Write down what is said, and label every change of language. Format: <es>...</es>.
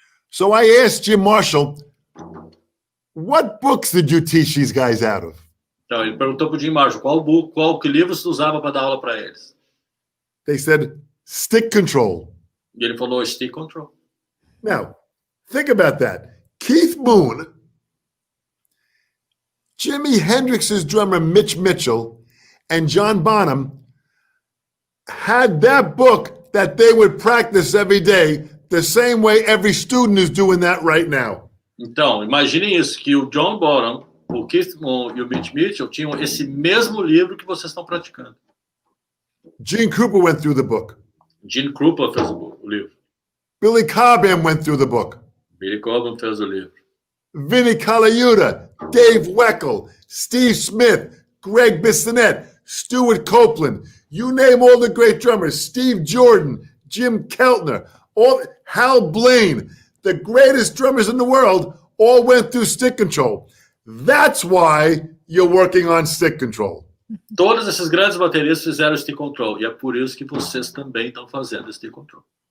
<en>So I asked Jim Marshall, what books did you teach these guys out of?</en> <pt>Então, ele perguntou para o Jim Marshall que livro você usava para dar aula para eles.</pt> <en>They said, Stick Control.</en> <pt>E ele falou, Stick Control.</pt> <en>Now, think about that. Keith Moon, Jimi Hendrix's drummer Mitch Mitchell, and John Bonham had that book that they would practice every day the same way every student is doing that right now.</en> <pt>Então, imaginem isso, que o John Bonham, o Keith Moon e o Mitch Mitchell tinham esse mesmo livro que vocês estão praticando.</pt> <en>Gene Krupa went through the book.</en> <pt>Gene Krupa fez o livro.</pt> <en>Billy Cobham went through the book.</en> <pt>Billy Cobham fez o livro.</pt> <en>Vinnie Colaiuta, Dave Weckl, Steve Smith, Greg Bissonette, Stuart Copeland, you name all the great drummers, Steve Jordan, Jim Keltner, Hal Blaine, the greatest drummers in the world, all went through stick control. That's why you're working on stick control.</en> <pt>Todos esses grandes bateristas fizeram stick control. E é por isso que vocês também estão fazendo stick control.</pt>